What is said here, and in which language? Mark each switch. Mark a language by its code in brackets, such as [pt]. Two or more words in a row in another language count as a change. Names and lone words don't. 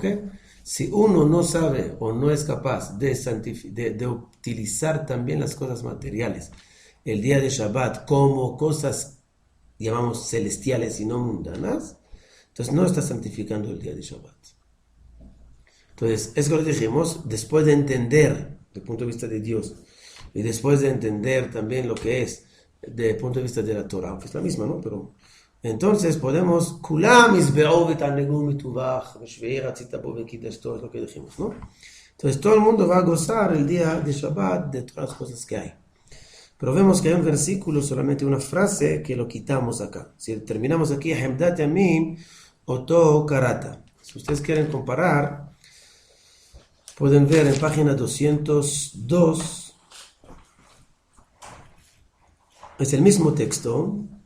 [es] Si uno no sabe o no es capaz de utilizar también las cosas materiales, el día de Shabbat, como cosas, llamamos celestiales y no mundanas, entonces no está santificando el día de Shabbat. Entonces, es lo que dijimos, después de entender, desde el punto de vista de Dios, y después de entender también lo que es, desde el punto de vista de la Torah, que es la misma, ¿no? Pero entonces podemos, [he] כולם ישבעו ויתענגו מטובך, והשביעי רצית בו וקדשתו, [es] es lo que dijimos, ¿no? Entonces todo el mundo va a gozar el día de Shabbat de todas las cosas que hay. Pero vemos que hay un versículo, solamente una frase, que lo quitamos acá. Si terminamos aquí, [he] חמדת ימים, אותו קראת. [es] Si ustedes quieren comparar, pueden ver en página 202, es el mismo texto.